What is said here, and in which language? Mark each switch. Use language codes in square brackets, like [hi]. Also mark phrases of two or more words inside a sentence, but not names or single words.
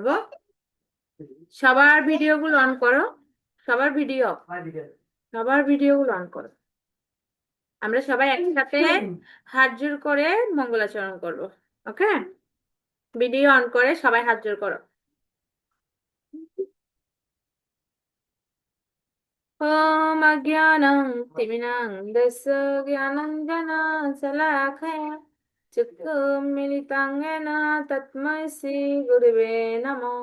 [bn] সবার ভিডিওগুলো অন করো, সবার ভিডিওগুলো অন করো। আমরা সবাই একসাথে হাত জোড় করে মঙ্গলাচরণ করব। ওকে, ভিডিও অন করে সবাই হাত জোড় করো। [sa] ॐ अज्ञानं तिमिरान्धस्य ज्ञानाञ्जनशलाकया चक्षुर्मिलितं येन तस्मै श्रीगुरवे नमः।